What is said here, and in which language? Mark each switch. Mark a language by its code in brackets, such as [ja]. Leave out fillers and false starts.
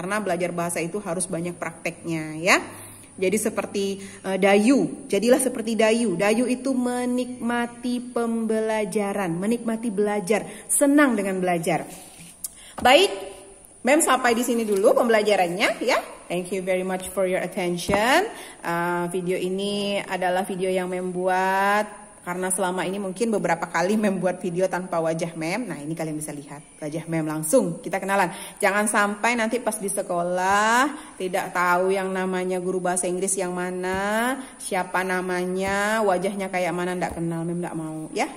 [id] Karena belajar bahasa itu harus banyak prakteknya ya. Jadi seperti Dayu, jadilah seperti Dayu. Dayu itu menikmati pembelajaran, menikmati belajar, senang dengan belajar. Baik, mem sampai di sini dulu pembelajarannya ya. [en] Thank you very much for your attention. [id] Video ini adalah video yang mem buat karena selama ini mungkin beberapa kali mem buat video tanpa wajah mem. Nah, ini kalian bisa lihat wajah mem langsung. Kita kenalan. Jangan sampai nanti pas di sekolah tidak tahu yang namanya guru bahasa Inggris yang mana, siapa namanya, wajahnya kayak mana, enggak kenal. Mem enggak mau ya.